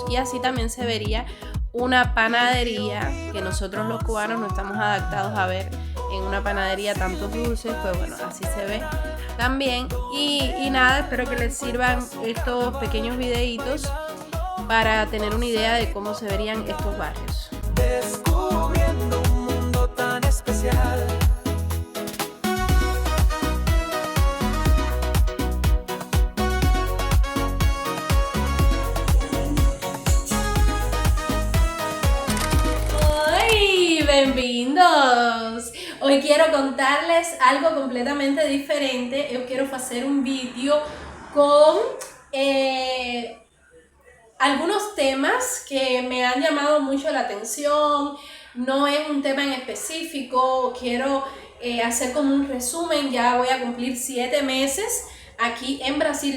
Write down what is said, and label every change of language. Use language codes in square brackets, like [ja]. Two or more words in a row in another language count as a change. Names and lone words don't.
[es] Y así también se vería una panadería que nosotros los cubanos no estamos adaptados a ver en una panadería tantos dulces, pues bueno, así se ve también. Y nada, espero que les sirvan estos pequeños videitos para tener una idea de cómo se verían estos barrios. Descubriendo un mundo tan especial. [pt] Bem-vindos! [es] Hoy quiero contarles algo completamente diferente. [pt] Eu quero fazer um vídeo [es] con algunos temas que me han llamado mucho la atención. No es un tema en específico, quiero hacer como un resumen. Ya voy a cumplir 7 meses aquí en Brasil.